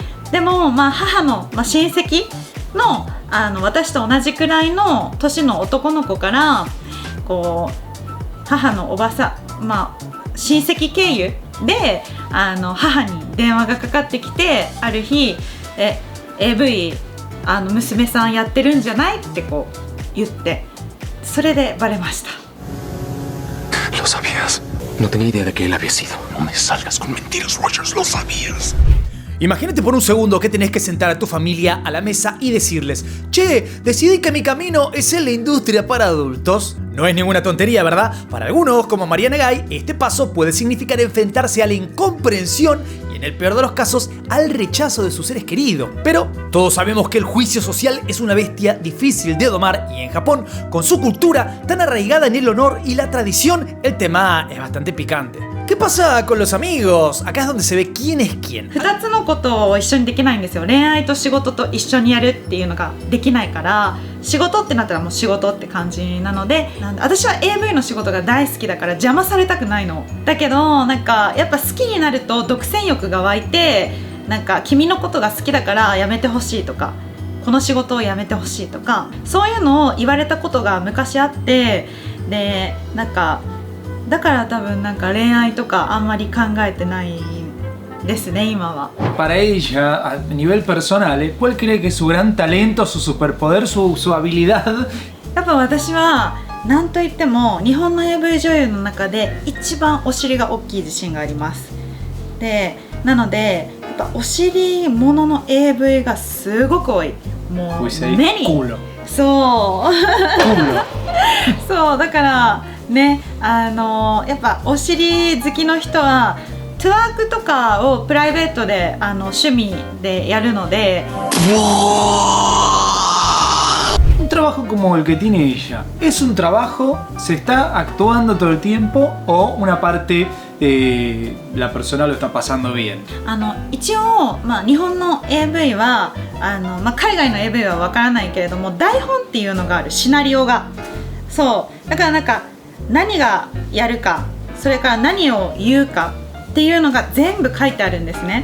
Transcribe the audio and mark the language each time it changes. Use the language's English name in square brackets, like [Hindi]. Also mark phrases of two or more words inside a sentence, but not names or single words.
[Japanese] でも母の、親戚の私と同じくらいの年の男の子からこう母のおばさん、親戚経由で母に電話がかかってきて、ある日AV 娘さんやってるんじゃないってこう言って、それでバレました。 [Spanish] Lo sabías. No tenía idea de que él había sido. No me salgas con mentiras, Rogers. Lo sabías. Imagínate por un segundo que tenés que sentar a tu familia a la mesa y decirles: che, decidí que mi camino es en la industria para adultos. No es ninguna tontería, ¿verdad? Para algunos, como María Nagai, este paso puede significar enfrentarse a la incomprensión y, en el peor de los casos, al rechazo de sus seres queridos. Pero todos sabemos que el juicio social es una bestia difícil de domar y en Japón, con su cultura tan arraigada en el honor y la tradición, el tema es bastante picante. ¿Qué pasa con los amigos? Acá es donde se ve quién es quién. [Japanese] 2 つのことを一緒にできないんですよ。恋愛と仕事と一緒にやるっていうのができないから、仕事ってなったらもう仕事って感じなので、私は AV の仕事が大好きだから邪魔されたくないの。だけどなんかやっぱ好きになると独占欲が湧いて、なんか君のことが好きだからやめてほしいとか、この仕事をやめてほしいとか、そういうのを言われたことが昔あって、でなんかだから多分なんか恋愛とかあんまり考えてないですね今は。 [Spanish] Para ella, a nivel personal, ¿cuál cree que es su gran talento, su superpoder, su habilidad? [Japanese] やっぱ私は何と言っても日本の AV 女優の中で一番お尻が大きい自信があります。でなのでやっぱお尻ものの AV がすごく多い。もう目にそうそうだからね、やっぱお尻好きの人はトゥワークとかをプライベートで趣味でやるので。 [Spanish] Un trabajo como el que tiene ella, ¿es un trabajo? ¿Se está actuando todo el tiempo? ¿O una parte la persona lo está pasando bien? [Japanese] 一応、日本の AV は海外の AV はわからないけれども、台本っていうのがある、シナリオが。そうだからなんか何がやるか、それから何を言うかっていうのが全部書いてあるんですね。